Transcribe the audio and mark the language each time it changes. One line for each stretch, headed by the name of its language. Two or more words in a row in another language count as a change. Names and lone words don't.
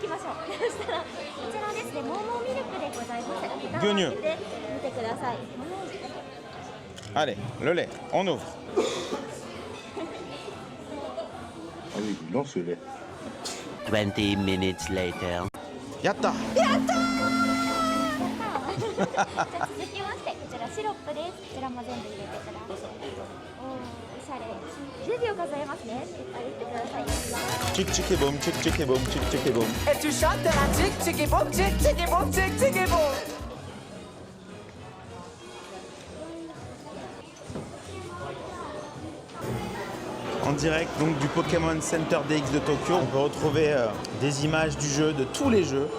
French: Gueugnou. Allez, le lait, on ouvre. Ah oui, non, ce lait.
English: 20 minutes later.
Japanese: Yatta. じゃあ続きましてこちらシロップです。こちらも全部入れてください。おしゃれ。10秒数えますね。いっぱい入れてください。
French: Tchic tchic et boum, tchic tchic et boum, tchic tchic et boum. Et tu chantes la tic tic boum tic tic boum tic tic boum. En direct donc du Pokémon Center DX de Tokyo, on peut retrouver des images du jeu, de tous les jeux.